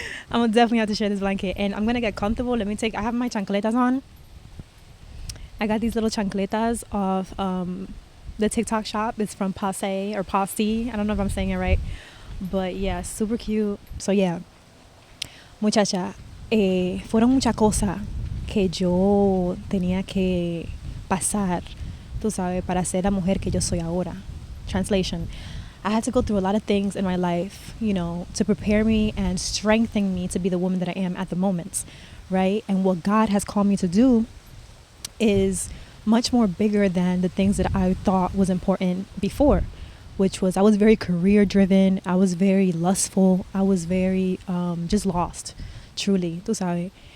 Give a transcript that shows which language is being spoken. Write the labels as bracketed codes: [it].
[en] I'm gonna definitely have to share this blanket, and I'm gonna get comfortable. I have my chancletas on. I got these little chancletas of the TikTok shop. It's from Passe or Posse. I don't know if I'm saying it right, but yeah, super cute. [es] So yeah, muchacha, fueron muchas cosas que yo tenía que pasar, tú sabes, para ser la mujer que yo soy ahora. [en] Translation: I had to go through a lot of things in my life, to prepare me and strengthen me to be the woman that I am at the moment, right? And what God has called me to do is much more bigger than the things that I thought was important before, which was I was very career driven, I was very lustful, I was very just lost, truly, [es] tú sabes.